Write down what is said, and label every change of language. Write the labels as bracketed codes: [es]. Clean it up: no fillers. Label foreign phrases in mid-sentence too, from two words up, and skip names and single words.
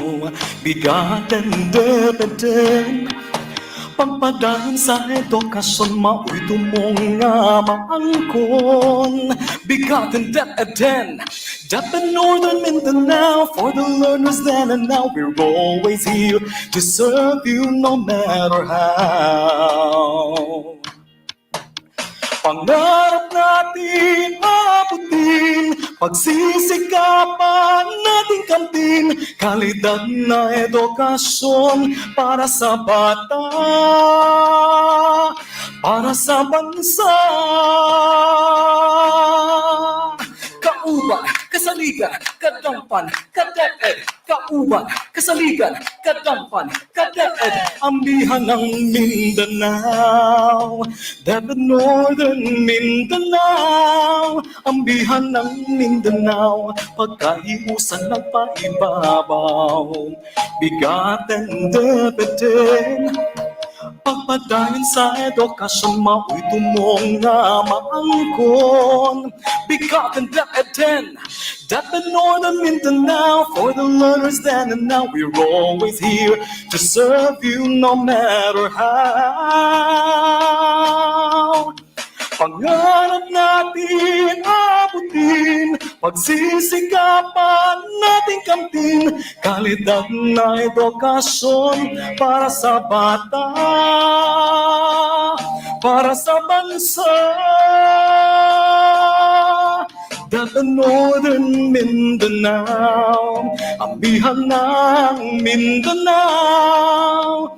[ceb] BigaTEN DepEd, pagpadayon sa edukasyon, mao'y tumong nga maangkon. BigaTEN DepEd, [en] DepEd Northern Mindanao, for the learners then and now, we're always here to serve you no matter how. [tl] Pangarap natin abutin, pagsisikapan nating kamtin, kalidad na edukasyon para sa bata, para sa bansa. [ceb] Kauban, kasaligan, kadampan, kadeped. Kauban, kasaligan, kadampan, kadeped. [tl] Ambihan ng Mindanao, [en] DepEd Northern Mindanao. [tl] Ambihan ng Mindanao, [ceb] pagkahiusan ng paibabaw. BigaTEN DepEd, pagpadayon sa edukasyon, mao'y tumong nga maangkon. BigaTEN DepEd, DepEd Northern Mindanao, [en] for the learners then and now, we're always here to serve you no matter how. [tl] Pangarap natin abutin, pagsisikapan nating kamtin, kalidad na edukasyon para sa bata, para sa bansa. [en] DepEd Northern Mindanao, [tl] ambihan ng Mindanao.